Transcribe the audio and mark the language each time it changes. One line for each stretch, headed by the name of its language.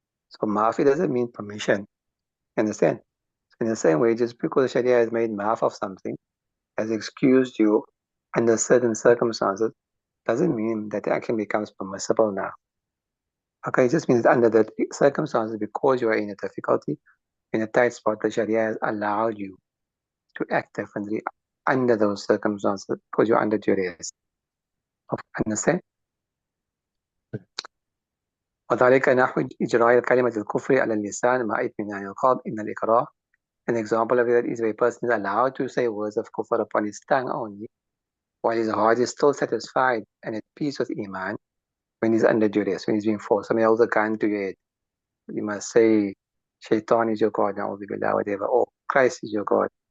English: So maafi doesn't mean permission. Understand? In the same way, just because the Sharia has made maaf of something, has excused you under certain circumstances, doesn't mean that the action becomes permissible now. Okay, it just means that under the circumstances, because you are in a difficulty, in a tight spot, the Sharia has allowed you to act differently under those circumstances because you're under duress. Understand?
Arabic: وذلك نحو إجراء كلمة الكفر على اللسان مع اطمئنان القلب إن الإكراه.
English: An example of that is where a person is allowed to say words of kufr upon his tongue only, while his heart is still satisfied and at peace with Iman when he's under duress, when he's being forced. Somebody holds a gun to your head. You must say, Shaitan is your God, whatever, or Christ is your God.